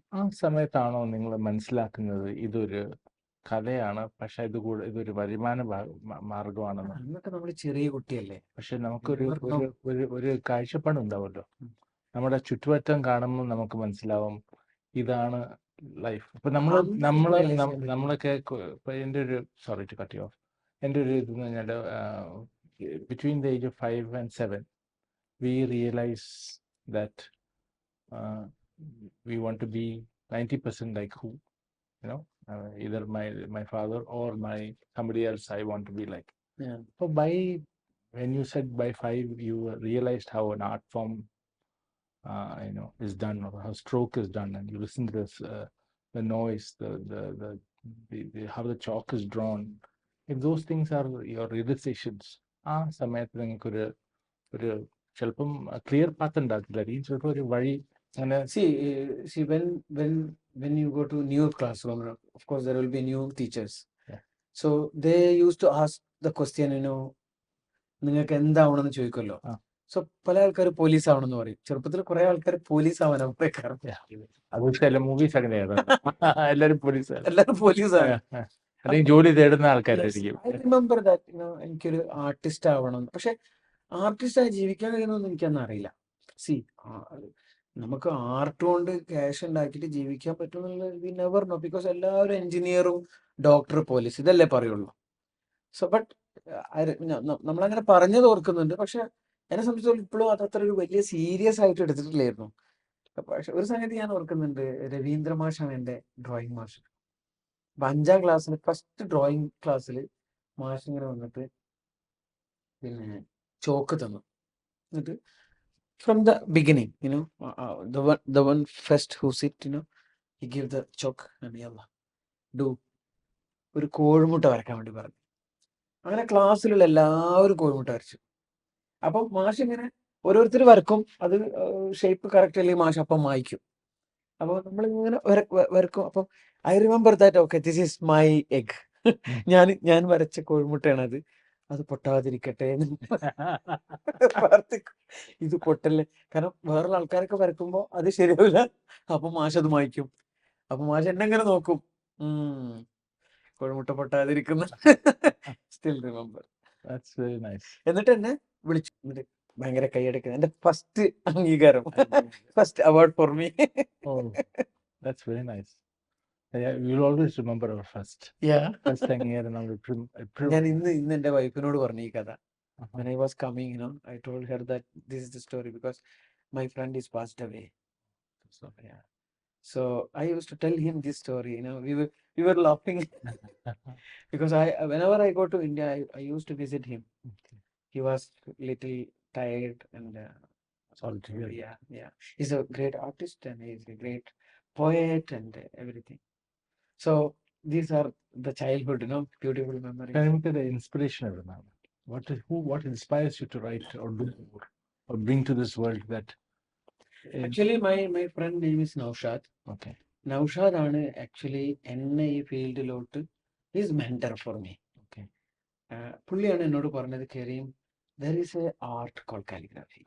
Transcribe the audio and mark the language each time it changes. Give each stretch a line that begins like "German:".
Malayalam: ആ സമയത്താണോ നിങ്ങൾ മനസ്സിലാക്കുന്നത് ഇതൊരു കലയാണ്, പക്ഷെ ഇതൊരു വരുമാന മാർഗമാണെന്ന്? അന്നൊക്കെ നമ്മൾ ചെറിയ കുട്ടിയല്ലേ. പക്ഷെ നമുക്കൊരു ഒരു കാഴ്ചപ്പാടുണ്ടാവുമല്ലോ, നമ്മുടെ ചുറ്റുവട്ടം കാണുമ്പോൾ നമുക്ക് മനസ്സിലാവും ഇതാണ് ലൈഫ്. ഇപ്പൊ നമ്മളൊക്കെ ഇപ്പൊ എൻ്റെ ഒരു,
English: sorry to cut you off,
Malayalam: എൻ്റെ ഒരു ഇതെന്ന് പറഞ്ഞാൽ
English: Between the age of 5 and 7 we realize that we want to be 90% like who, either my father or somebody else I want to be like. So when you said by 5 you realized how an art form is done, or how stroke is done, and you listen to this the noise, the how the chalk is drawn. If those things are your realizations,
Malayalam: സമയത്ത് നിങ്ങൾക്കൊരു ചിലപ്പം clear path ഉണ്ടാക്കില്ലായിരിക്കും, ചിലപ്പോൾ ഒരു വഴി അങ്ങനെ.
English: See when you go to new classroom, of course there will be new teachers. So they used to ask the question,
Malayalam: നിങ്ങൾക്ക് എന്താവണമെന്ന് ചോദിക്കുമല്ലോ. So പല ആൾക്കാർ പോലീസ് ആവണമെന്ന് പറയും. ചെറുപ്പത്തിൽ കുറെ ആൾക്കാർ പോലീസ് ആവാനാണ് പറയാറ്. അത് ചില മൂവീസ് അങ്ങനെയാണ്, എല്ലാവരും പോലീസാണ്, അല്ലെങ്കിൽ ജോലി തേടുന്ന ആൾക്കാരായിരിക്കും.
English: I remember that
Malayalam: എനിക്കൊരു ആർട്ടിസ്റ്റ് ആവണം, പക്ഷെ ആർട്ടിസ്റ്റായി ജീവിക്കാൻ കഴിയുമെന്ന് എനിക്കൊന്നും അറിയില്ല. നമുക്ക് ആർട്ട് കൊണ്ട് ക്യാഷ് ഉണ്ടാക്കിയിട്ട് ജീവിക്കാൻ പറ്റുമെന്നുള്ളത്
English: we never know, because
Malayalam: എല്ലാവരും എഞ്ചിനീയറും ഡോക്ടർ പോലീസ് ഇതല്ലേ പറയുള്ളൂ. സോ ബട്ട് നമ്മളങ്ങനെ പറഞ്ഞത് ഓർക്കുന്നുണ്ട്, പക്ഷെ എന്നെ സംബന്ധിച്ചിടത്തോളം ഇപ്പോഴും അതത്ര ഒരു വലിയ സീരിയസ് ആയിട്ട് എടുത്തിട്ടില്ലായിരുന്നു. പക്ഷെ ഒരു സംഗതി ഞാൻ ഓർക്കുന്നുണ്ട്, രവീന്ദ്ര മാഷാണ് എൻ്റെ ഡ്രോയിങ് മാഷ്. അപ്പൊ 5ാം ക്ലാസ്സിൽ ഫസ്റ്റ് ഡ്രോയിങ് ക്ലാസ്സിൽ മാഷ് ഇങ്ങനെ വന്നിട്ട് പിന്നെ ചോക്ക് തന്നു.
English: എന്നിട്ട് from the beginning, the one first who sit, he give the chalk and yalla do
Malayalam: ഒരു കോഴിമുട്ട വരക്കാൻ വേണ്ടി പറഞ്ഞു. അങ്ങനെ ക്ലാസ്സിലുള്ള എല്ലാവരും കോഴിമുട്ട വരച്ചു. അപ്പം മാഷ് ഇങ്ങനെ ഓരോരുത്തർ വരക്കും, അത് ഷേപ്പ് കറക്റ്റ് അല്ലെങ്കിൽ മാഷ് അപ്പം മായ്ക്കും. അപ്പോൾ നമ്മളിങ്ങനെ വരക്കും. അപ്പം I remember that,
English: Okay this is my egg.
Malayalam: ഞാൻ വരച്ച കോഴിമുട്ടയാണ് അത് പൊട്ടാതിരിക്കട്ടെ എന്ന് പ്രാർത്ഥിക്കും. ഇത് പൊട്ടല്ലേ, കാരണം വേറെ ആൾക്കാരൊക്കെ വരക്കുമ്പോൾ അത് ശരിയാവില്ല. അപ്പൊ മാഷ് അത് മായ്ക്കും. അപ്പൊ മാഷ് എന്നെ ഇങ്ങനെ നോക്കും, കോഴിമുട്ട പൊട്ടാതിരിക്കുന്ന.
English: Still remember.
Malayalam: എന്നിട്ട് എന്നെ വിളിച്ചു, എന്നിട്ട് ഭയങ്കര കൈയടക്കുന്നത്, എന്റെ ഫസ്റ്റ് അംഗീകാരം,
English: First award for me. That's very nice. Yeah, we'll always remember our first thing here. ഞാൻ ഇന്ന് എന്റെ വൈഫിനോട് പറഞ്ഞു ഈ കഥ. When I was coming, I told her that this is the story because my friend is passed away. So I used to tell him this story. We were laughing because whenever I go to India, I used to visit him. He was little tired and sorry to hear. Yeah. He's a great artist and he's a great poet and everything. So these are the childhood, beautiful memories. Can you get the inspiration of them? What inspires you to write or do or bring to this world that? Actually, my friend name is Naushad. Okay.
Malayalam: Naushad ആണ് actually എന്നെ ഈ ഫീൽഡിലോട്ട്
English: Is mentor for me.
Malayalam: പുള്ളിയാണ് എന്നോട് പറഞ്ഞത്, Kareem,
English: there is a art called calligraphy.